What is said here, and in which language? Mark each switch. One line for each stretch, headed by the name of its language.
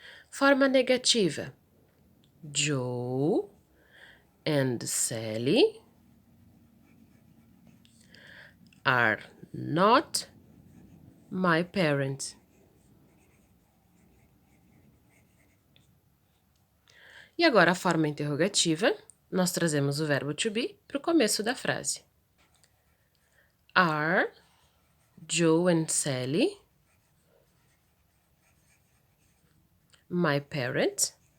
Portuguese: Forma negativa.
English: Joe and Sally are not my parents.
Portuguese: E agora a forma interrogativa, nós trazemos o verbo to be para o começo da frase.
English: Are Joe and Sally my parents?